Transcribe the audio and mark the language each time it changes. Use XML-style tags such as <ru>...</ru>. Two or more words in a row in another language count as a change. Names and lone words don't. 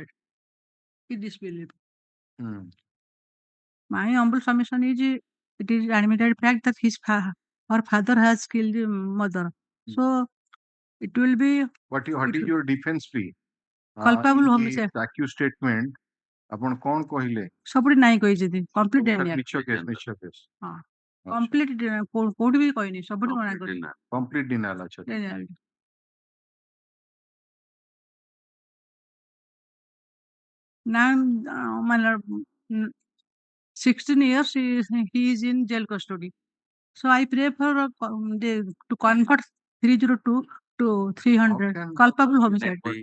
<en>It disbelief. My humble submission is it is admitted fact that her father has killed the mother. So it will be. What is your defense be? Culpable homicide. Accused statement.</en> <or>ଆପଣ କଣ କହିଲେ? ସବୁଠି ନାହିଁ କହିଛନ୍ତି</or> <en>complete denial.</en> <or>ମିଛ କେସ୍ ମିଛ କେସ୍। ହଁ କମ୍ପ୍ଲିଟ କୋଉଠି ବି କହିନି ସବୁଠି ମନା କରିଛି।</or> <en>complete denial</en> <or>ଅଛି।</or> <en>Now, my lord, 16 years he is in jail custody. So I pray for to convert 302 to 300 culpable homicide.</en>